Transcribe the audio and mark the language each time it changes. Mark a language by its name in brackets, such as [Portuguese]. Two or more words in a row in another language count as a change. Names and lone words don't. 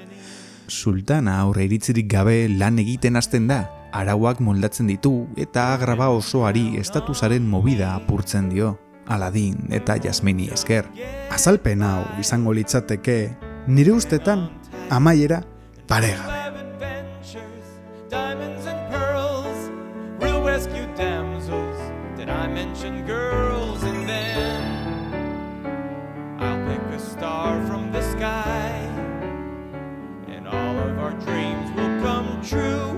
[Basque] Sultana aurre iritzirik gabe lan egiten hasten da, arauak moldatzen ditu eta agraba osoari estatusaren movida apurtzen dio. Aladin eta Jasmini esker. Azalpen hau izango litzateke, nire ustetan, amaiera paregabe. [English] Diamonds and pearls, real rescue damsels. Did I mention girls? And then I'll pick a star from the sky, and all of our dreams will come true.